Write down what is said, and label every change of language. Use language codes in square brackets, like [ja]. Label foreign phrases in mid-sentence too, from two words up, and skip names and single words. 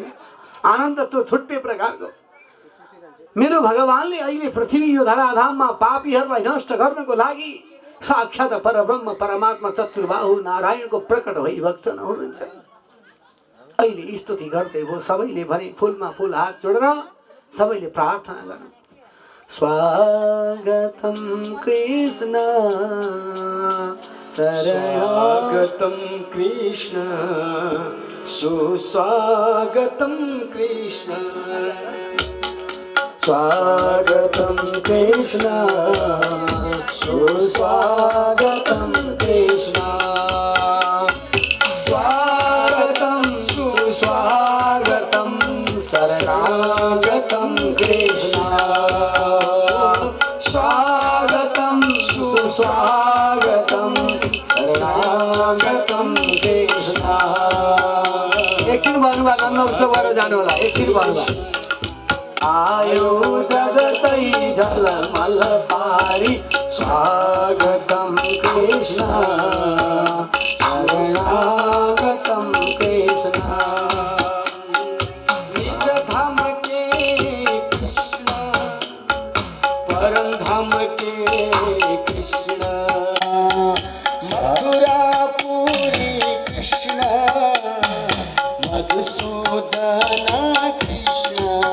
[ne] आनन्द त्यो छुट्टै प्रकारको। मेरो भगवानले अहिले पृथ्वी यो धराधाममा पापीहरूलाई नष्ट गर्नको लागि साक्षात परब्रह्म परमात्मा चतुर्बाहु नारायणको प्रकट भइभक्षण हुनुहुन्छ। अहिले स्तुति गर्दै हो सबैले भने, फुलमा फुल हात जोडेर सबैले प्रार्थना गर्नु। [hi] स्वागतम कृष्ण स्वागतम कृष्ण, सुस्वागतम कृष्ण। स्वागतम कृष्ण, सुस्वागतम कृष्ण। स्वागतम सुस्वागतम शरणागतम कृष्ण। स्वागतम सुस्वागतम शरणागतम कृष्ण। [ne] एकछिन भन्नुभयो, नन्द उत्सव गरेर जानु होला। एकछिन भन्नुभयो। आयो जगतै झलमल पारी, [hi] स्वागतम कृष्ण शरणागतम कृष्ण। निज धाम के कृष्ण, परम धाम के कृष्ण। मथुरापुरी कृष्ण, मधुसूदन कृष्ण।